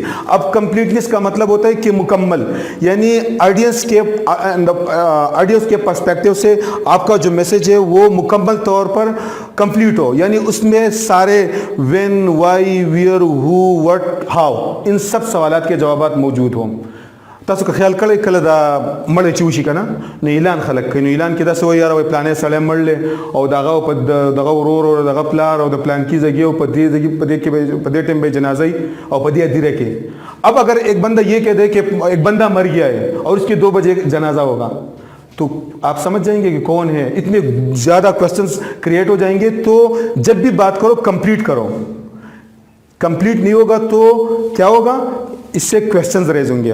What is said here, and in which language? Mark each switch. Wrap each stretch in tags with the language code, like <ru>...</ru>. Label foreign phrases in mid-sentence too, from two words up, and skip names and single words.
<ur>اب کمپلیٹنس کا مطلب ہوتا ہے کہ مکمل، یعنی آڈینس کے پرسپیکٹیو سے آپ کا جو میسج ہے وہ مکمل طور پر کمپلیٹ ہو، یعنی اس میں سارے</ur> <en>when, why, where, who, what, how,</en> <ur>ان سب سوالات کے جوابات موجود ہوں۔</ur> <ps>تاسو که خیال کړئ کله دا مړی چې وشي که نه نو اعلان خلک کوي، نو اعلان کې داسې وایي یاره وایي پلانی سړی مړلی او دغه په دغه ورور او دغه پلار او د پلانکي ځګي او په دې ټیم به جنازه وي او په دې هدیره کې۔</ps> <ur>اب اگر ایک بندہ یہ کہہ دے کہ ایک بندہ مر گیا ہے اور اس کے 2 بجے جنازہ ہوگا تو آپ سمجھ جائیں گے کہ کون ہے۔ اتنے زیادہ</ur> <en>questions create</en> <ur>ہو جائیں گے۔ تو جب بھی بات کرو کمپلیٹ کرو، کمپلیٹ نہیں ہوگا تو کیا ہوگا، اس سے</ur> <en>questions raise</en> <ur>ہوں گے۔</ur>